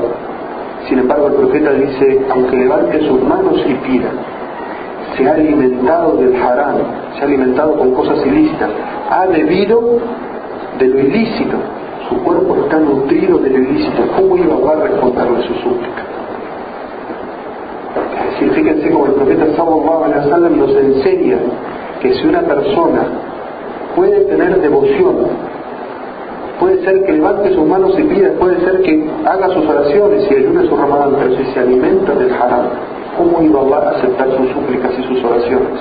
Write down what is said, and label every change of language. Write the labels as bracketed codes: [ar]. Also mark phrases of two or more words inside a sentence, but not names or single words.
[es] Sin embargo, el profeta dice, aunque levante sus manos y pida, se ha alimentado del haram, se ha alimentado con cosas ilícitas, ha bebido de lo ilícito, su cuerpo está nutrido de lo ilícito, ¿cómo iba a responderle su súplica? Es decir, fíjense como el profeta [ar] صلى الله عليه وسلم [es] nos enseña que si una persona puede tener devoción, puede ser que levante sus manos y pida, puede ser que haga sus oraciones y ayune su Ramadán, pero si se alimenta del haram, ¿cómo iba Allah a aceptar sus súplicas y sus oraciones?